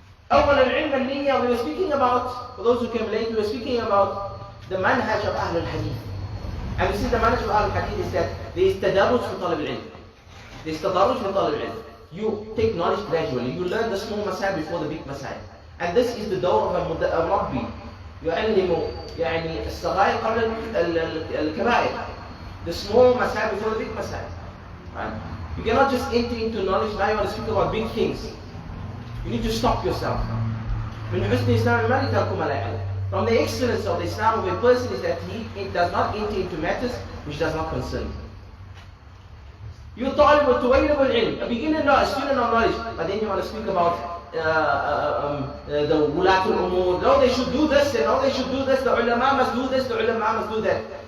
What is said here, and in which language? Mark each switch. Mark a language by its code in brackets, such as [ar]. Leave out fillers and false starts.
[ar] أول العلم النية, [en] we were speaking about, for those who came late, we were speaking about the manhaj of Ahl al-Hadith. And we see the manhaj of Ahl al-Hadith is that there is tadarruj for talib al-ilm. There is tadarruj for talib al-ilm. You take knowledge gradually. You learn the small masail before the big masail. And this is the door of a Rabbi. [ar] يعلم يعني الصغائر قبل الكبائر. [en] The small masail before the big masail. Right? You cannot just enter into knowledge. Now you want to speak about big things. You need to stop yourself. [ar] من حسن إسلام المرء ترك ما لا يعلم. [en] From the excellence of the Islam of a person is that he does not enter into matters which does not concern him. You talib al-ilm, a beginner, a student of knowledge, but then you want to speak about the wulatul umur. No, they should do this, and no, they should do this. The ulama must do this, the ulama must do that.